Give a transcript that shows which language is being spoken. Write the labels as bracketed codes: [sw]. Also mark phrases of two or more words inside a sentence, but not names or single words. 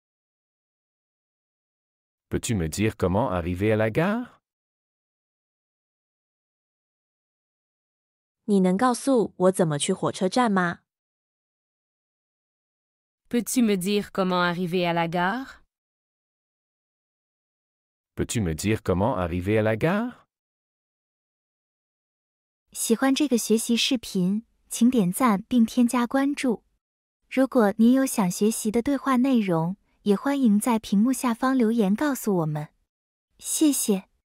[fr] Peux-tu me dire comment arriver à la gare? [zh] 你能告诉我怎么去火车站吗？ [fr] Peux-tu me dire comment arriver à la gare? Peux-tu me dire comment arriver à la gare? [zh] 喜欢这个学习视频，请点赞并添加关注。如果您有想学习的对话内容，也欢迎在屏幕下方留言告诉我们。谢谢。